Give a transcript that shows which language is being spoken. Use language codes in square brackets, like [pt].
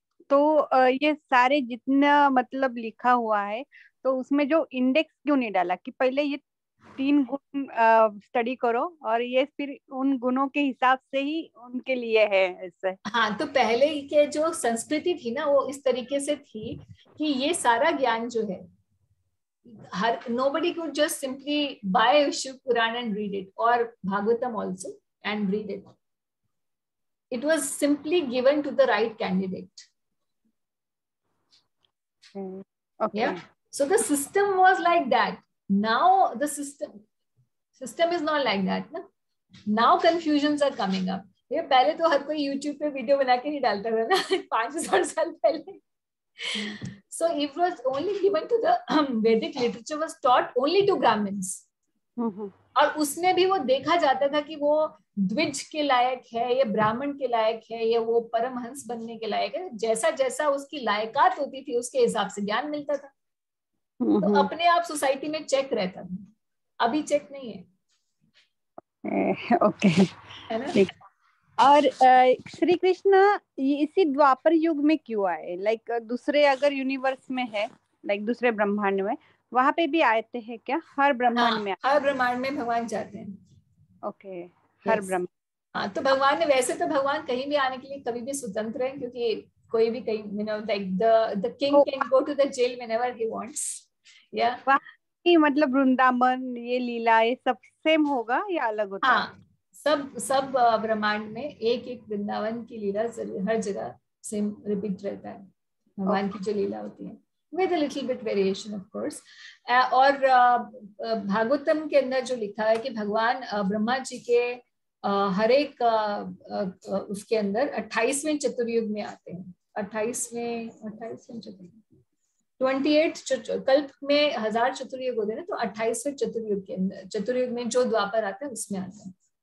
[hi] तो ये सारे जितना मतलब लिखा हुआ है, तो उसमें जो इंडेक्स क्यों नहीं डाला कि पहले ये 3 गुण स्टडी करो और ये फिर उन गुणों के हिसाब से ही उनके लिए है ऐसे? हाँ, तो पहले के जो संस्कृति थी ना, वो इस तरीके से थी कि ये सारा ज्ञान जो है, हर [en] nobody could just simply buy Shiv Puran and read it, [hi] or Bhagavatam also and read it. [en] It was simply given to the right candidate. Okay. Yeah. So the system was like that. Now the system is not like that. Na? Now confusions are coming up. [hi] ये पहले तो हर कोई YouTube पे video बना के नहीं डालता था ना 5,000 साल पहले. [en] So it was only given to the Vedic literature was taught only to Brahmins. [hi] और उसमें भी वो देखा जाता था कि वो द्विज के लायक है, ये ब्राह्मण के लायक है, ये वो परमहंस बनने के लायक है। जैसा जैसा उसकी लायकात होती थी उसके हिसाब से ज्ञान मिलता था। तो अपने आप सोसाइटी में चेक रहता था, अभी चेक नहीं है। ओके, है ना। और श्री कृष्ण इसी द्वापर युग में क्यों आए? लाइक दूसरे अगर यूनिवर्स में है, लाइक दूसरे ब्रह्मांड में, वहां पे भी आते हैं क्या? हर ब्रह्मांड में? हर ब्रह्मांड में भगवान जाते हैं। ओके, हर ब्रह्मांड। हाँ, तो भगवान ने, वैसे तो भगवान कहीं भी आने के लिए कभी भी स्वतंत्र है, क्योंकि कोई भी कहीं, [en] you know, like the king can go to the jail whenever he wants. Yeah. [hi] मतलब वृंदावन, ये लीला, ये सब सेम होगा या अलग होता है? हाँ, सब ब्रह्मांड में एक एक वृंदावन की लीला हर जगह सेम रिपीट रहता है। भगवान की जो लीला होती है [en] with a little bit variation of course. [hi] और भागवतम के अंदर जो लिखा है कि भगवान ब्रह्मा जी के हर एक उसके अंदर 28वें चतुर्युग में आते हैं। 28वें चतुर्युग 28 कल्प में 1000 चतुर्युग होते हैं, तो 28वें चतुर्युग के अंदर, चतुर्युग में जो द्वापर आता है उसमें आते हैं।